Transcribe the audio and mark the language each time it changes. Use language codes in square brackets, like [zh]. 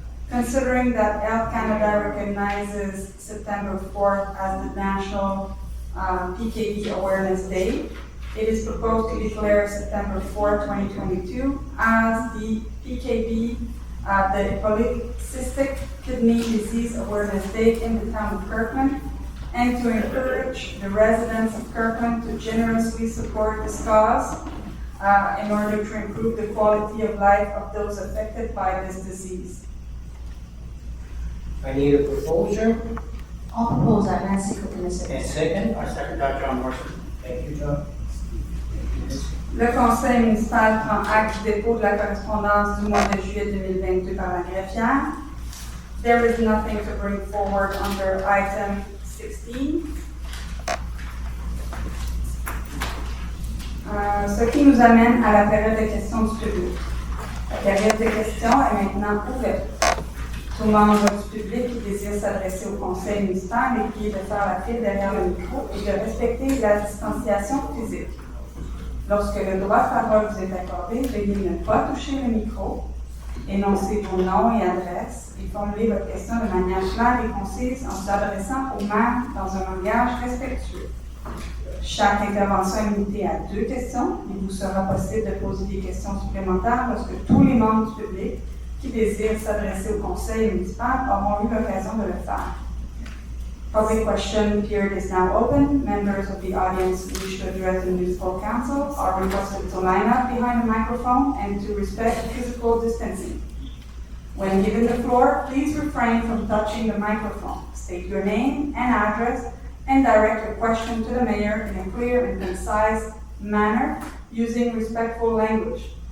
[en] Considering that Health Canada recognizes September 4th as the National PKD Awareness Day, it is proposed to declare September 4, 2022 as the PKD, the Polycystic Kidney Disease Awareness Day in the town of Kirkland, and to encourage the residents of Kirkland to generously support this cause in order to improve the quality of life of those affected by this disease. I need a proposer. I'll propose that, Nancy Cooper, And Citizen. second. I second that, John Morrison. Thank you, John. [fr] Le conseil municipal prend acte du dépôt de la correspondance du mois de juillet 2022 par la greffière. [en] There is nothing to bring forward under item 16. [fr] Ce qui nous amène à la période de questions du public. La période de questions est maintenant ouverte. Tout membre du public qui désire s'adresser au conseil municipal est prié de faire la file derrière le micro et de respecter la distanciation physique. Lorsque le droit de parole vous est accordé, veuillez ne pas toucher le micro, énoncer vos noms et adresses et formuler votre question de manière claire et concise en s'adressant au maire dans un langage respectueux. Chaque intervention est limitée à 2 questions. Il vous sera possible de poser des questions supplémentaires lorsque tous les membres du public qui désirent s'adresser au conseil municipal auront eu l'occasion de le faire. [en] Public question period is now open. Members of the audience who wish to address the municipal council are requested to line up behind the microphone and to respect physical distancing. When given the floor, please refrain from touching the microphone. State your name and address and direct your question to the mayor in a clear and concise manner using respectful language.